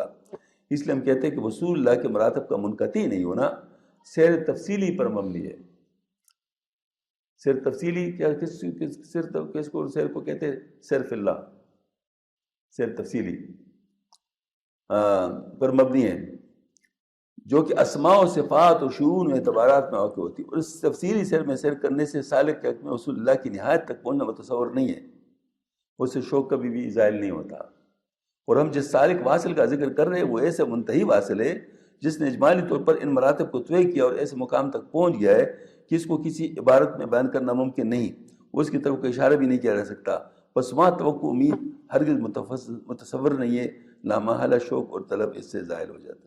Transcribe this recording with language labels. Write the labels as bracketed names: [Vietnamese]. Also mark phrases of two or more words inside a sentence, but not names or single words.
[Urdu] اس لیے ہم کہتے ہیں کہ رسول اللہ کے مراتب کا منقطع نہیں ہونا سیر تفصیلی پر مبنی ہے۔ سیر تفصیلی کیا، کس کو سیر کو کہتے ہیں؟ سیر فی اللہ، سیر تفصیلی پر مبنی ہے، جو کہ اسماء و صفات و شؤون و اعتبارات میں واقع ہوتی ہے، اور اس تفصیلی سیر میں سیر کرنے سے سالک کے حق میں رسول اللہ کی نہایت تک پہنچنا متصور نہیں ہے، اس سے شوق کبھی بھی زائل نہیں ہوتا۔ اور ہم جس سالک واصل کا ذکر کر رہے ہیں وہ ایسے منتہی واصل ہے جس نے اجمالی طور پر ان مراتب کو طے کیا اور ایسے مقام تک پہنچ گیا ہے کہ اس کو کسی عبارت میں بیان کرنا ممکن نہیں، اس کی طرف کوئی اشارہ بھی نہیں کیا جا سکتا، بس وہاں توقع امید ہرگز متصور نہیں ہے، لامحالہ شوق اور طلب اس سے ظاہر ہو جاتا ہے۔